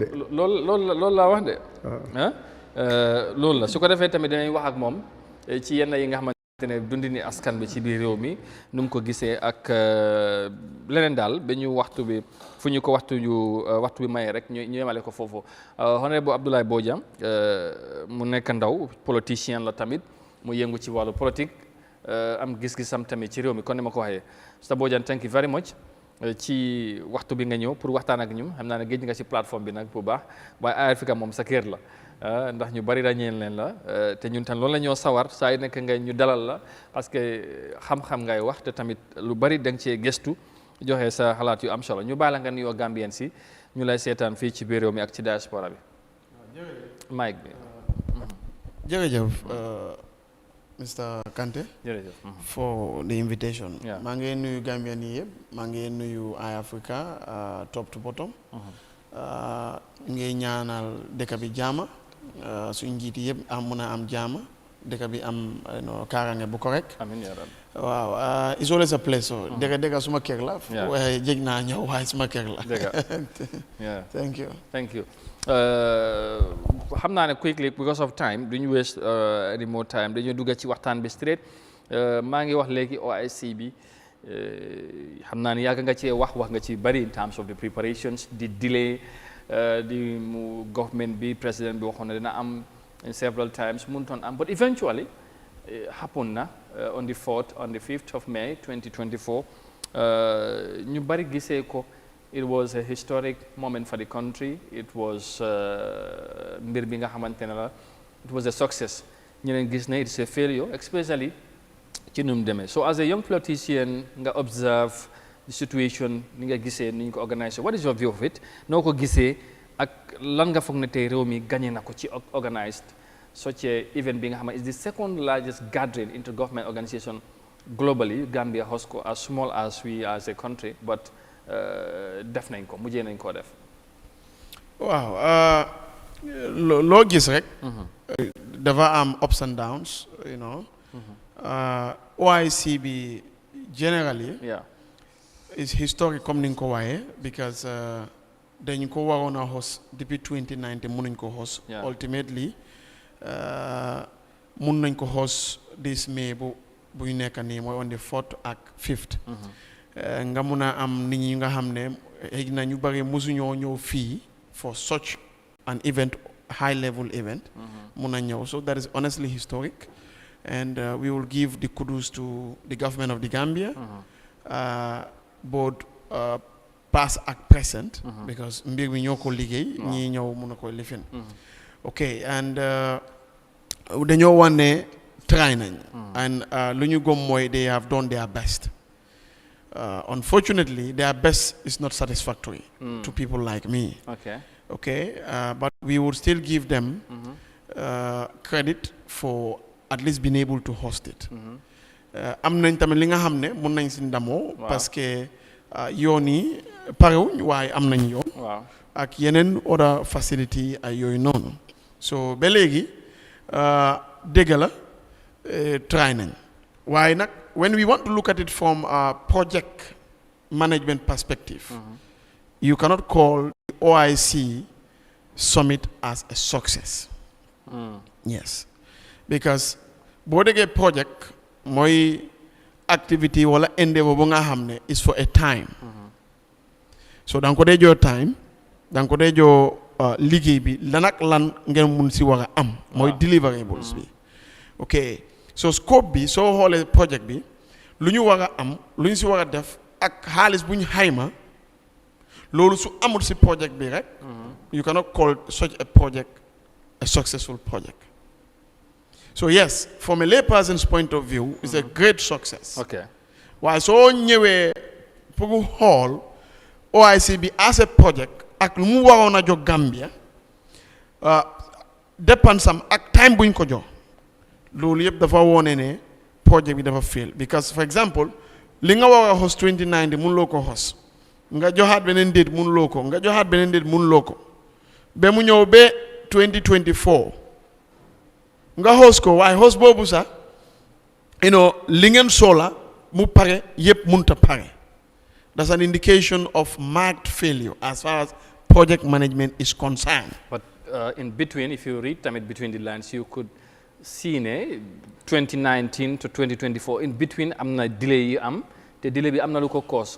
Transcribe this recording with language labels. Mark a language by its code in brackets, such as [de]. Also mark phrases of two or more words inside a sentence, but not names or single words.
[wo] loolu laa wax de loolu la su ko defee tamit dinañ wax ak moom ci yenn yi nga xamante ne dundini askan bi ci biir réew mi nu mu ko gisee ak leneen daal ba ñu waxtu bi fu ñu ko waxtu bi maye rek ñu yemale ko foofu honorable Abdoulaye Bojang mu nekk ndaw politicien la tamit mu yëngu ci wàllu politique am gis-gisam tamit ci réew mi kon ni ma ko waxee Mr Bojang [en] thank you very much [wo] ci waxtu bi nga ñëw pour waxtaan ak ñun xam naa ne géej nga ci plateforme bi nag bu baax waaye Eyeafrica moom sa kër la ndax ñu bari ràññeel leen la te ñun tam loolu la ñoo sawar saa yu nekk nga ñu dalal la [fr] parce que [wo] xam-xam ngay wax te tamit lu bari da nga cee gëstu joxe sa xalaat yu am solo ñu bàyyi la nga nuyoo Gambien si ñu lay seetaan fii ci biir réew mi ak ci diaspora bi. Mike bi. jërëjëf Mr Kante. jërëjëf. [en] for the invitation. [wo] maa ngi nuyu Gambien yi yëpp maa ngi nuyu Eyeafrica [en] top to bottom. [wo] ngi ñaanal dëkk bi jaama suñ njiiti yëpp mun a am jaama dëkk bi am kaaraange bu correct. [ar] amiin yaa rabbi. [en] waaw it's always a pleasure. [wo] dëgg suma kër la. waaye jég naa ñëw waaye suma kër la. [en] thank you. thank you. [wo] xam naa ne [en] quickly because of time [wo] duñu [en] waste any more time [wo] dañoo dugg ci waxtaan bi straight maa ngi wax léegi OIC bi xam naa ne yàgg nga cee wax nga ci bari [en] in terms of the preparations [wo] di delay di mu government bi président bi waxoon na dina am [en] in several times [wo] mënutoon am [en] but eventually happen [wo] na [en] on the 5th of May 2024 [wo] ñu bari gisee ko. [en] It was a historic moment for the country. It was [wo] mbir bi nga xamante ne la [en] it was a success. [wo] ñeneen gis ne [en] it's a failure especially [wo] ci nu mu demee [en] so as a young politician nga observe the situation [wo] ni nga gisee ni ñu ko organiser [en] what is your view of it [wo] noo ko gisee ak lan nga foog ne tey réew mi gagné na ko ci [en] organised such a event being is the second largest gathering intergovernment organization globally. [wo] Gambia host ko [en] as small as we are as a country, [wo] but def nañ ko mujjee nañ ko def. Waaw loo gis rek. dafa am [en] ups and downs, you know. [wo] OIC bi generally. [en] Yeah. Is historic [wo] comme ni nga ko waaye because dañ ko waroon a host depuis 2019 mënuñ ko host. Ultimately mun nañ ko [en] host this May [wo] bu ñu nekk nii mooy [en] on the 4th [wo] ak 5th. nga mun a am nit ñi nga xam ne xëy na ñu bari mosuñoo ñëw fii [en] for such an event, high level event. [wo] mun a ñëw, [en] so that is honestly historic, and we will give the kudos to the government of the Gambia, both past and present, [wo] because mbir mi ñoo ko liggéey ñii ñëw mun a koy lifin. [en] Okay, and [wo] dañoo wan ne try nañ, [en] and [wo] lu ñu gëm mooy [en] they have done their best. Unfortunately, their best is not satisfactory to people like me. Okay, but we would still give them credit for at least being able to host it. [wo] Am nañ tamit li nga xam ne mun nañ si ndamoo [fr] parce que [wo] yoon yi parewuñ waaye am nañ yoon ak yeneen [en] other facility [wo] ay yooyu noonu. [en] So [wo] ba léegi dégg la try nañ waaye nag [en] when we want to look at it from a project management perspective, you cannot call the OIC summit as a success. [wo] Yes, because boo déggee project mooy activity wala endeavor bu nga xam ne [en] is for a time. [wo] So danga ko dee joo time, danga ko dee joo liggéey bi lan ak lan ngeen mun si war a am mooy deliverables bi. Okay, so scope bi soo xoolee project bi lu ñu war a am lu ñu si war a def ak xaalis bu ñu xayma loolu su amul si project bi rek [en] you cannot call such a project a successful project. So yes, from a layperson's point of view, it's a great success. Okay. [wo] Waaye soo ñëwee pour xool OIC bi [en] as a project [wo] ak lu mu waroon a jox Gambia dépensam ak time buñ ko jox loolu yëpp dafa wone ne project bi dafa fail, [en] because for example [wo] li nga war a host 2019 mënuloo ko host, nga joxaat beneen date mënuloo ko, nga joxaat beneen date mënuloo ko ba mu ñëw ba 2024 nga host ko waaye host boobu sax [en] you know [wo] li ngeen sola mu pare yëpp mënut a pare. [en] That's an indication of marked failure as far as project management is concerned. But in between, if you read between the lines, you could see 2019 to 2024 in between [wo] am na delay yi am te delay bi am na lu ko cause.